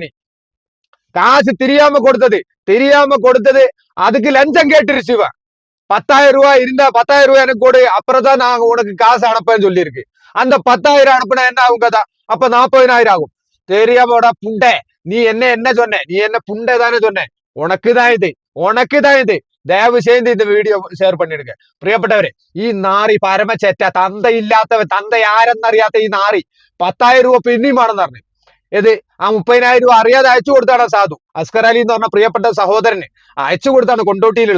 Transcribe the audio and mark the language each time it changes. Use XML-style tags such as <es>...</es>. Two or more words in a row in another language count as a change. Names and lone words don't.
<ta>நீ காசு தெரியாம கொடுத்தது அதுக்கு லஞ்சம் கேட்டுருச்சு இவன். 10,000 ரூபாய் இருந்தா 10,000 ரூபாய் எனக்கு கொடு, அப்புறம் தான் நாங்க உனக்கு காசு அனுப்பேன்னு சொல்லி இருக்கு. அந்த 10,000 அனுப்புனா என்ன ஆகும் கதா? அப்ப 40,000 ஆகும். தெரியாமோட புண்டை, நீ என்ன சொன்ன? நீ என்ன புண்டை தானே சொன்ன? உனக்குதான் இது.</ta> <ml>ദയവ് ചെയ്ത് ഇത് വീഡിയോ ഷെയർ பண்ணிடுங்க. പ്രിയപ്പെട്ടവരെ, ഈ നാറി പരമചെറ്റ, തന്തയില്ലാത്തവൻ, തന്ത ആരെന്നറിയാത്ത ഈ നാറി 10,000 രൂപ പിന്നെയും വേണമെന്ന് പറഞ്ഞു. ഇത് ആ 30,000 രൂപ അറിയാതെ അയച്ചു കൊടുത്താണ് സാധു അസ്കർ അലി എന്ന് പറഞ്ഞ പ്രിയപ്പെട്ട സഹോദരന് അയച്ചു കൊടുത്താണ് കൊണ്ടോട്ടിയിലുള്ള.</ml>